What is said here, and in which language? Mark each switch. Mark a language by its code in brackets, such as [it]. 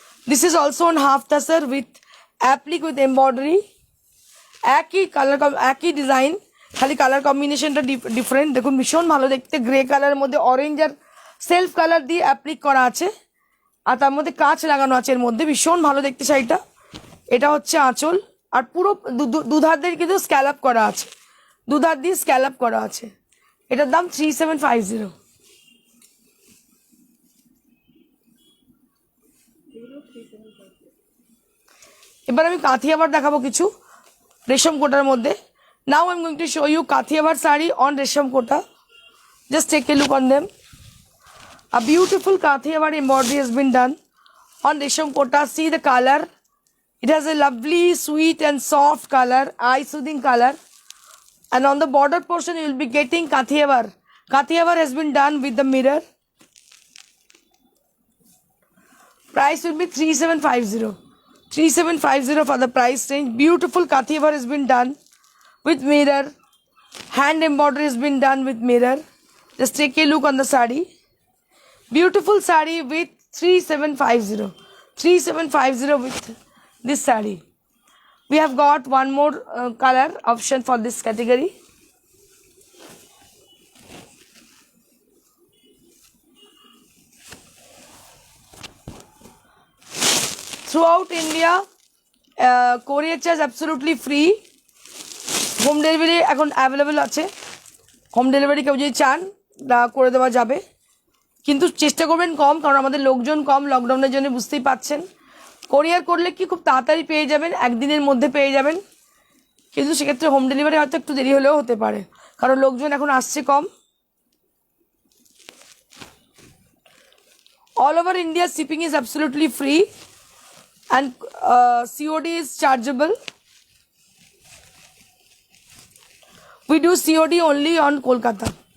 [en] This is also on half tassar with applique with embroidery. [bn] একই colour, একই design, খালি colour কম্বিনেশনটা different. দেখুন ভীষণ ভালো দেখতে, গ্রে কালারের মধ্যে অরেঞ্জ আর সেলফ কালার দিয়ে অ্যাপ্লিক করা আছে, আর তার মধ্যে কাঁচ লাগানো আছে এর মধ্যে। ভীষণ ভালো দেখতে শাড়িটা। এটা হচ্ছে আঁচল, আর পুরো দুধার দিয়ে কিন্তু স্ক্যালাপ করা আছে, দুধার দিয়ে স্ক্যালাপ করা আছে। এটার দাম 3750। এবার আমি কাথিয়াবার দেখাবো কিছু রেশম কোটার মধ্যে। [en] Now I am going to show you Kathiawar sari on resham Kota. Just take a look on them. A beautiful Kathiawar embroidery has been done on resham kota. See the color, It has a lovely, sweet and soft color, eye-soothing color. And on the border portion, you will be getting Kathiawar. Kathiawar has been done with the mirror. Price will be 3750. 3750 for the price range. Beautiful Kathiawar has been done with mirror. Hand embroidery has been done with mirror. Just take a look on the sari. Beautiful sari with 3750. 3750 with this sari. We have got one more color option for this category. Throughout India, courier charge absolutely free. [bn] Home delivery এখন available আছে. Home delivery কেউ যদি চান করে দেওয়া যাবে, কিন্তু চেষ্টা করবেন কম, কারণ আমাদের লোকজন কম, লকডাউনের জন্য বুঝতেই পাচ্ছেন। কোরিয়ার করলে কি খুব তাড়াতাড়ি পেয়ে যাবেন, একদিনের মধ্যে পেয়ে যাবেন, কিন্তু সেক্ষেত্রে হোম ডেলিভারি হয়তো একটু দেরি হলেও হতে পারে, কারণ লোকজন এখন আসছে কম। [en] All over India, shipping is absolutely free and COD is chargeable. We do COD only on Kolkata.